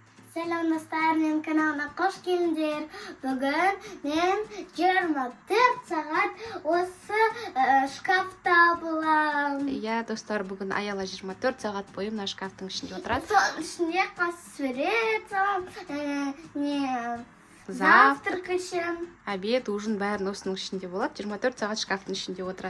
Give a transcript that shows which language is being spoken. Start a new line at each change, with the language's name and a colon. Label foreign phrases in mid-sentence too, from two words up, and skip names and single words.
Turkish: Selam dostlar, benim kanalıma hoş geldiniz. Bugün ben 24 saat
Kazakh: осы шкафта боламын. Иә, достар, бүгін Аяла 24 сағат бойы мына шкафтың ішінде отырады. Соның ішінде сурет салам, завтрак ішем.
Russian: Обед, ужин
Kazakh: бәрін осының ішінде болады. 24 сағат шкафтың ішінде отырады.